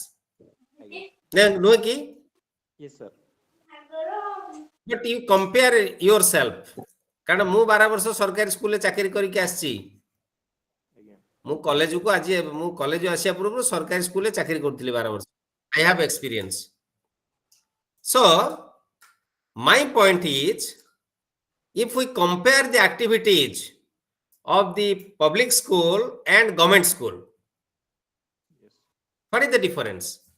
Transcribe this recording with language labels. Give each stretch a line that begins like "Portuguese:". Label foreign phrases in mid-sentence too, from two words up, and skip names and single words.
English: नो की? Yes, sir. But you compare yourself.
Odia: କାରଣ ମୁ 12 ବର୍ଷ ସରକାରୀ ସ୍କୁଲ ରେ ଚାକିରି କରି କେ ଆଛି. ମୁ କଲେଜ କୁ ଆଜି ମୁ କଲେଜ ଆସିବା ପୂର୍ବ ସରକାରୀ ସ୍କୁଲ ରେ ଚାକିରି କରୁଥିଲି 12 ବର୍ଷ.
English: I have experience. So my point is, if we compare the activities of the public school and government school, what is the difference?